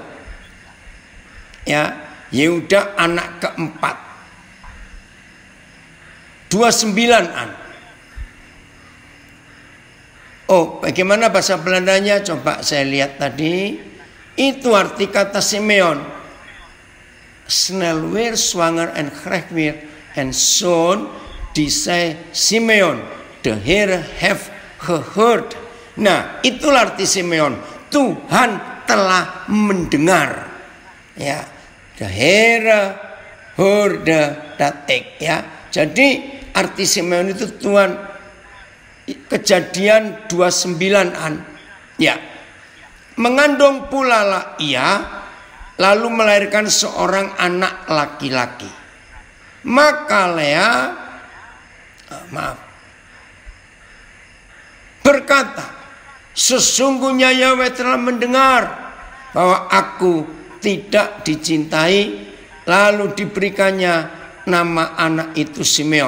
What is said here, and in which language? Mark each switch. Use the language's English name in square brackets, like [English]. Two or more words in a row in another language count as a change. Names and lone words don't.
[Indonesian] Ya, Yehuda anak keempat. 29-an. Oh, bagaimana bahasa Belandanya? Coba saya lihat tadi. Itu arti kata Simeon. [Dutch] Snel weer zwanger en krijgt weer een zoon. Die zei Simeon, de Heer heeft gehoord. [Indonesian] Nah, itulah arti Simeon. Tuhan telah mendengar. Ya, [Dutch] de Heer hoorde dat ik. [Indonesian] Ya, jadi arti Simeon itu Tuhan. Kejadian 29-an. Ya, mengandung pula lah ia, lalu melahirkan seorang anak laki-laki. Maka Lea berkata, sesungguhnya Yahweh telah mendengar bahwa aku tidak dicintai, lalu diberikannya nama anak itu Simeon.